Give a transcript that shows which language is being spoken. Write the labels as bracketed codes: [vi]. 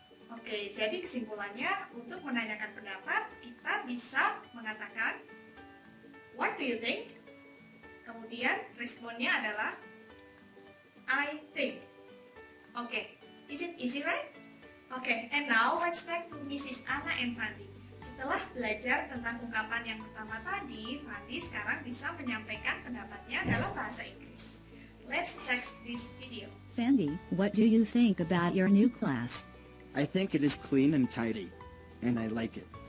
[id] Oke, jadi kesimpulannya untuk menanyakan pendapat, kita bisa mengatakan, [en] What do you think? [id] Kemudian responnya adalah, [en] I think. Oke, is it easy, right? Oke, and now let's back to Mrs. Anna and Fandi. [id] Setelah belajar tentang ungkapan yang pertama tadi, Fandi sekarang bisa menyampaikan pendapatnya dalam bahasa Inggris. [en] Let's check this video. Fandi, what do you think about your new class? I think it is clean and tidy, and I like it.